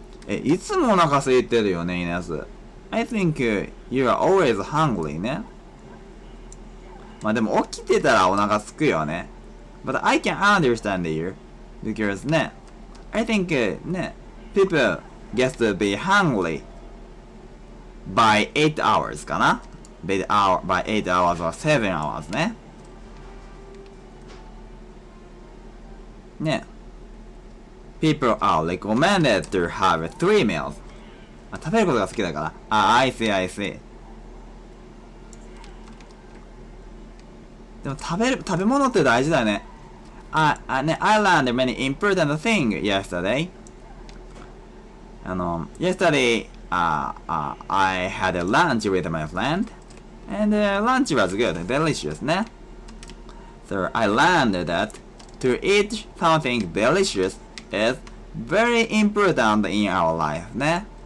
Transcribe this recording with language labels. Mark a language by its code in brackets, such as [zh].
[ja] いつもお腹空いてるよね、Ines. [en] I think you are always hungry ね。 [ja] まあでも起きてたらお腹すくよね。 [en] But I can understand you. Because I think people get to be hungry by 8 hours かな by 8 hours or 7 hours ね。 People are recommended to have 3 meals. [ja] 食べることが好きだから。 [en] I see. [ja] でも食べ物って大事だよね。 [en] I learned many important things yesterday. Yesterday, I had a lunch with my friend, and lunch was good, delicious, ne? So I learned that to eat something delicious is very important in our life, ne?